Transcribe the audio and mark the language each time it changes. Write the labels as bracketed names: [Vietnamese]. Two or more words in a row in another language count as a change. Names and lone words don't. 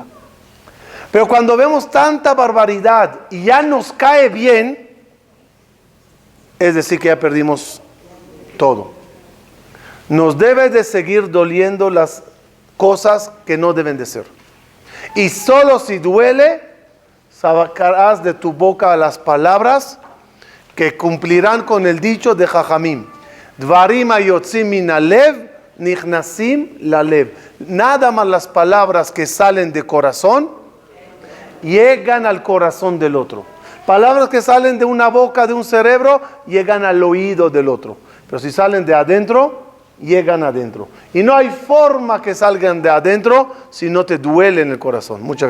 [Spanish] Pero cuando vemos tanta barbaridad y ya nos cae bien, es decir que ya perdimos todo. Nos debe de seguir doliendo las cosas que no deben de ser. Y solo si duele, sacarás de tu boca las palabras que cumplirán con el dicho de Jajamim. [Hebrew] דברים היוצאים מן הלב, נכנסים ללב. [Spanish] Nada más las palabras que salen de corazón llegan al corazón del otro. Palabras que salen de una boca, de un cerebro, llegan al oído del otro. Pero si salen de adentro, llegan adentro. Y no hay forma que salgan de adentro si no te duele en el corazón.